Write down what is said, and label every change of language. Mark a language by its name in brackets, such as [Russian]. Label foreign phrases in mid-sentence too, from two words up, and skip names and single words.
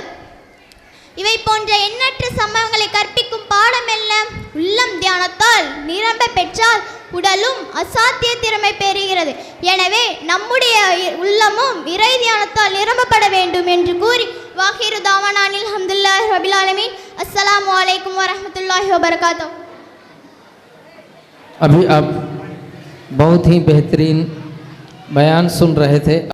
[Tamil] இவை போன்ற எண்ணற்ற சம்பவங்களை கற்பிக்கும் பாடம் என்ன? உள்ளம் தியானத்தால் நிரம்ப பெற்றால் உடலும் அசாத்திய திறமை பெறுகிறது. எனவே நம்முடைய உள்ளமும் இறை தியானத்தால் நிரம்பப்பட வேண்டும் என்று கூறி [Arabic] وآخر دعوانا أن الحمد لله رب العالمين. السلام عليكم ورحمة الله وبركاته. [Urdu] ابھی آپ بہت ہی بہترین بیان سن رہے تھے.